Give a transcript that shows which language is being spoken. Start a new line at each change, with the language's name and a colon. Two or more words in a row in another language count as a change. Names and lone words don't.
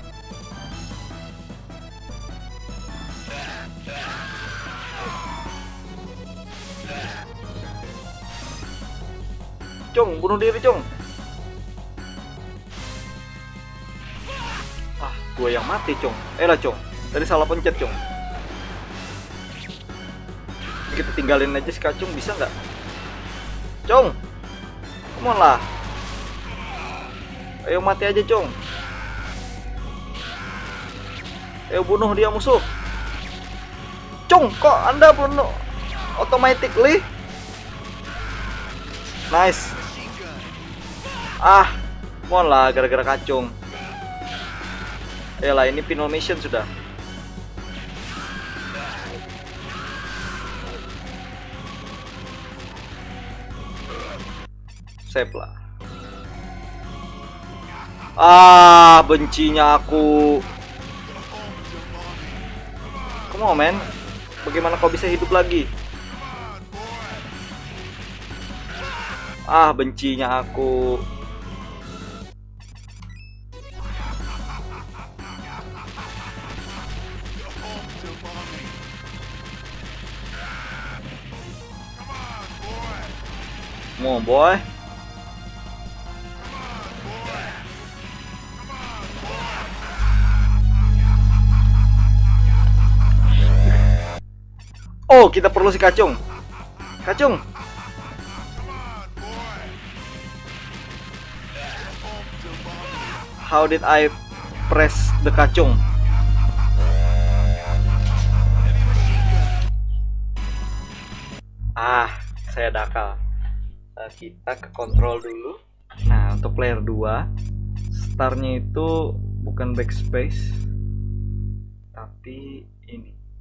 Indonesian: Cung, bunuh diri, Cung. Gue yang mati, Cung. Lah, Cung. Tadi salah pencet, Cung. Kita tinggalin aja si Kacung, bisa nggak? Cung,
English: come on lah.
Indonesian: Ayo mati aja, Cung. Ayo bunuh dia musuh. Cung, kok Anda bunuh automatically?
English: Nice. Come on
Indonesian: lah, gara-gara Kacung. Ayolah, ini
English: final mission
Indonesian: sudah. Save lah. Bencinya aku.
English: Come on, man.
Indonesian: Bagaimana kau bisa hidup lagi? Bencinya aku.
English: Come on, boy.
Indonesian: Oh, kita perlu si Kacung. Kacung.
English: How did I press the Kacung?
Indonesian: Saya dakal. Kita ke kontrol dulu. Nah, untuk player 2, startnya itu bukan backspace, tapi ini.